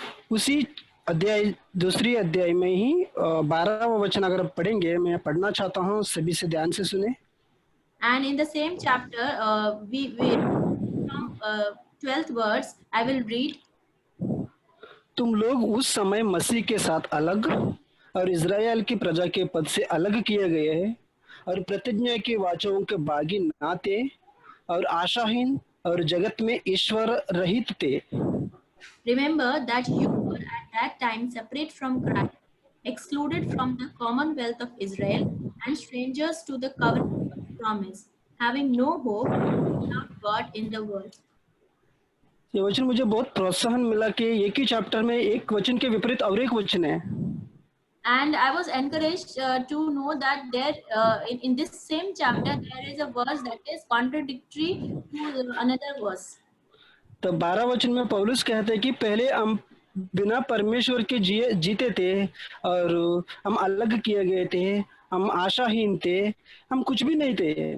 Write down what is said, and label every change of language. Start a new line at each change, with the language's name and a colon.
Hindi: उसी अध्याय दूसरी अध्याय में ही 12वां वचन अगर आप पढ़ेंगे, मैं पढ़ना चाहता हूँ, सभी से ध्यान से सुने.
English: And in the same chapter, we from 12th verse, I will read.
Hindi: तुम लोग उस समय मसीह के साथ अलग और इज़राइल की प्रजा के पद से अलग किए गए हैं और प्रतिज्ञा के वाचों के बागी ना थे और आशाहीन और जगत में ईश्वर रहित थे.
English: Remember that you were at that time separate from Christ, excluded from the commonwealth of Israel, and strangers to the covenant of promise, having no hope without God in the world.
Hindi: ये वचन मुझे बहुत प्रोत्साहन मिला कि एक ही chapter में एक वचन के विपरीत और एक वचन है.
English: And I was encouraged to know that there in this same chapter there is a verse that is contradictory to another verse.
Hindi: तो 12 वचन में पौलुस कहते हैं कि पहले हम बिना परमेश्वर के जीते थे और हम अलग किए गए थे, हम आशाहीन थे, हम कुछ भी नहीं थे.